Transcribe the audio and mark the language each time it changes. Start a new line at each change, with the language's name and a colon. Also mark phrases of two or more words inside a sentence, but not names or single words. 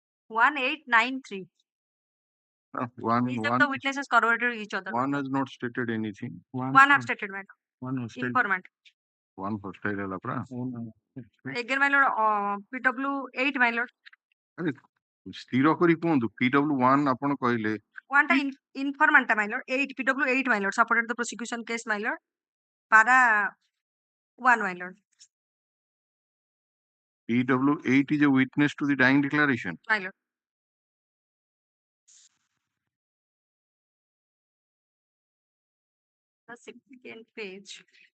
English: 1893. Each of the witnesses corroborated each other. One has not stated anything. One have stated, my lord. One hostile. Informant. One hostile
Odia: ହେଲା ପରା।
English: Again, my lord, PW 8, my lord.
Odia: ଆରେ ସ୍ଥିର କରି କୁହନ୍ତୁ PW1 ଆପଣ କହିଲେ
English: One time informant, my lord. 8 PW 8, my lord. Supported the prosecution case, my lord. Para 1, my lord. PW8 is a witness to the dying declaration. My lord. The second page.